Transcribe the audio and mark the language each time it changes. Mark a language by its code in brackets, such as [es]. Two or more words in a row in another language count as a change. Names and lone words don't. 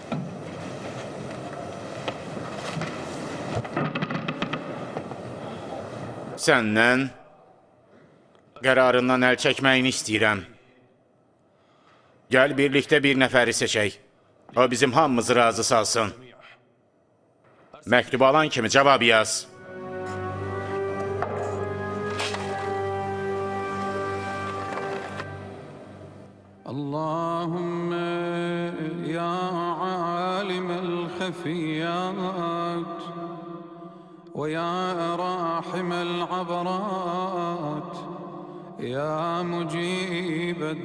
[az] Səndən qərarından əl çəkməyini istəyirəm. Gəl birlikdə bir nəfəri seçək. O bizim hamımızı razı salsın. Məktubu alan kimi cavab yaz. [ar] اللهم يا عالم الخفيات ويا راحم العبرات يا مجيب